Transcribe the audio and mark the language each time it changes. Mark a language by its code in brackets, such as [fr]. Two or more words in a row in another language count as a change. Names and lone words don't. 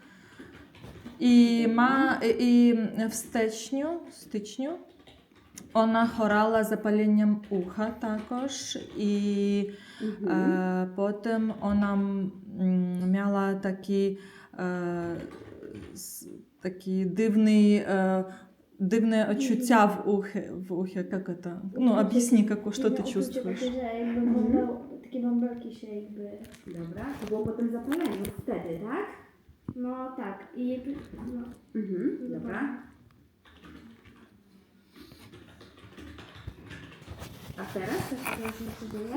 [pl] I w styczniu ona chorała zapaleniem ucha також, i potem ona miała taki дивное odczucia w uchie, jak to? No, [ru] объясни, что ты чувствуешь. [pl] Takie bąbelki się jakby... Dobra, to było potem zapalenie wtedy, tak? No tak. I no. Dobra. A teraz coś się dzieje?